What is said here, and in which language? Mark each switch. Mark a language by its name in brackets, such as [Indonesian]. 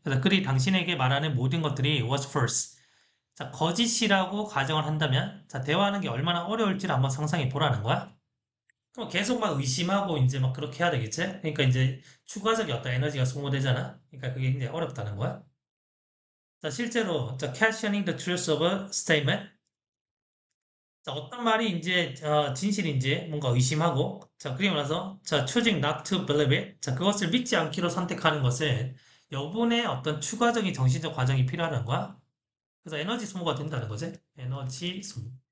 [Korean] 그래서 그리 당신에게 말하는 모든 것들이 [English] was false. [Korean] 자, 거짓이라고 가정을 한다면, 자, 대화하는 게 얼마나 어려울지를 한번 상상해 보라는 거야. 그럼 계속 막 의심하고 이제 막 그렇게 해야 되겠지? 그러니까 이제 추가적인 어떤 에너지가 소모되잖아. 그러니까 그게 굉장히 어렵다는 거야. [English] 자, 실제로, 자, questioning the truth of a statement. [Korean] 자, 어떤 말이 이제 진실인지 뭔가 의심하고, 자, 그리고 나서, 자, [English] choosing not to believe it. [Korean] 자, 그것을 믿지 않기로 선택하는 것은 여분의 어떤 추가적인 정신적 과정이 필요하다는 거야. 그래서 에너지 소모가 된다는 거지. 에너지 소모.